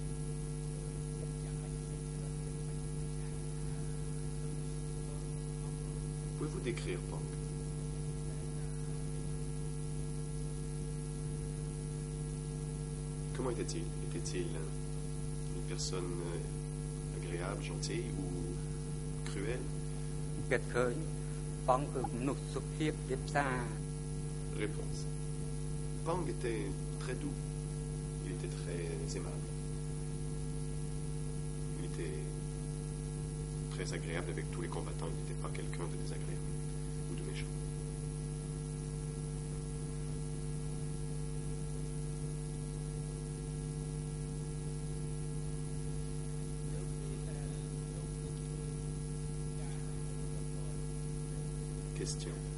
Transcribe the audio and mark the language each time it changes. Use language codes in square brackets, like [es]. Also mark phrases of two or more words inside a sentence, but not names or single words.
[fr] Pouvez-vous décrire Pang? Comment était-il? Était-il une personne agréable, gentille ou cruelle? [km] គេឃើញបងគឺមនុស្សសុភាពរៀបសារ [fr] Réponse. Pang était très doux. Il était très aimable. Il était très agréable avec tous les combattants. Il n'était pas quelqu'un de désagréable ou de méchant. Question.